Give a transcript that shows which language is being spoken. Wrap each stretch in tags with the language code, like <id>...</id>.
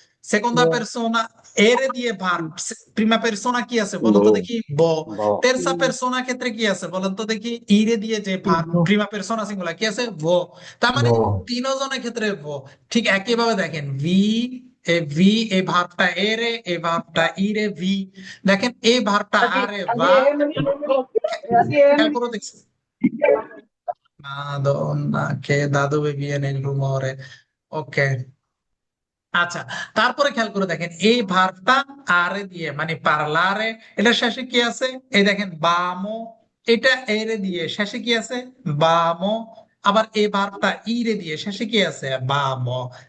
<bn>সেকন্ডা পেরসোনা এরে দিয়ে verb, Prima পেরসোনা কি আছে বলেন তো দেখি? ভো। তেরসা পেরসোনা ক্ষেত্রে কি আছে বলেন তো দেখি? ইরে দিয়ে যে ভার্ব, প্রিমা পেরসোনা সিঙ্গুলার কি আছে? ভো। তার মানে তিনজনের ক্ষেত্রে ভো। ঠিক একই ভাবে দেখেন, ভি এই ভার্বটা এরে, এই ভার্বটা ইরে ভি। দেখেন এই ভার্বটা আরে বা। খেয়াল করে দেখছি,</bn> <it>Madonna, che da dove viene il rumore?</it> <bn>ওকে, আচ্ছা, তারপরে খেয়াল করে দেখেন, এই ভার্বটা আরে দিয়ে মানে পারলারে, এটা শেষে কি আছে? এই দেখেন বামো, এটা এরে দিয়ে শেষে কি আছে? বামো। আবার এই ভার্বটা ইরে দিয়ে শেষে কি আছে? বামো।</bn>